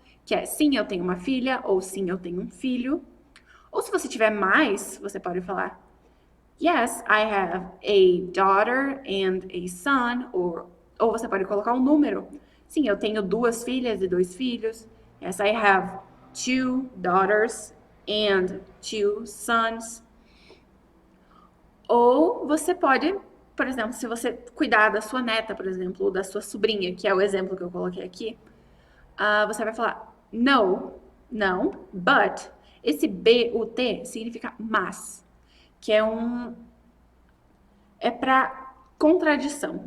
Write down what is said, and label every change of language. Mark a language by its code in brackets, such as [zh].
[pt] Que é sim, eu tenho uma filha. Ou sim, eu tenho um filho. Ou se você tiver mais, você pode falar [en] yes, I have a daughter and a son. [pt] Ou você pode colocar um número. Sim, eu tenho 2 filhas e 2 filhos. [en] Yes, I have 2 daughters and 2 sons. [pt] Ou você pode, por exemplo, se você cuidar da sua neta, por exemplo, ou da sua sobrinha, que é o exemplo que eu coloquei aqui, você vai falar [en] no, [pt] não, [en] but. [pt] Esse but significa mas, que é para contradição.